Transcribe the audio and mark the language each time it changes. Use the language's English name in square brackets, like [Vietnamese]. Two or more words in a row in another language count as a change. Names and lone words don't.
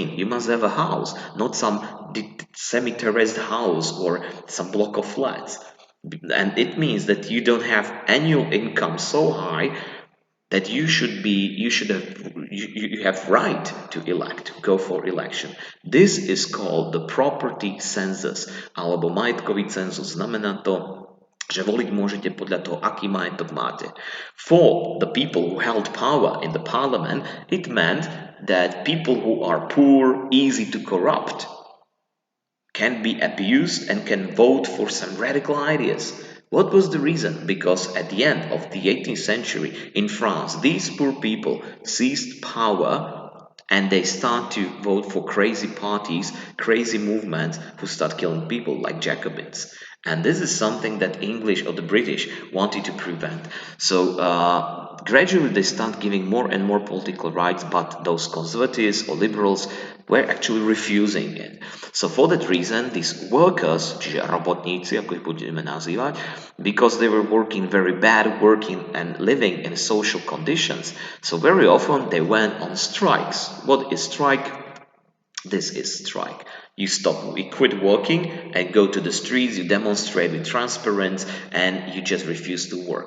[English] You must have a house, not some semi-terraced house or some block of flats. And it means that you don't have annual income so high that you have right to elect, go for election. This is called the property census [Slovak] alebo majetkový cenzus. Znamená to, že voliť môžete podľa toho, aký majetok máte. [English] For the people who held power in the parliament, it meant that people who are poor, easy to corrupt, can be abused and can vote for some radical ideas. What was the reason? Because at the end of the 18th century in France, these poor people seized power and they start to vote for crazy parties, crazy movements who start killing people like Jacobins. And this is something that English or the British wanted to prevent. So gradually they start giving more and more political rights, but those conservatives or liberals were actually refusing it. So for that reason, these workers, [Slovak] čiže robotníci, ako ich budeme nazývať, [English] because they were working very bad, working and living in social conditions, so very often they went on strikes. What is strike? This is strike. You quit working and go to the streets, you demonstrate with transparents and you just refuse to work.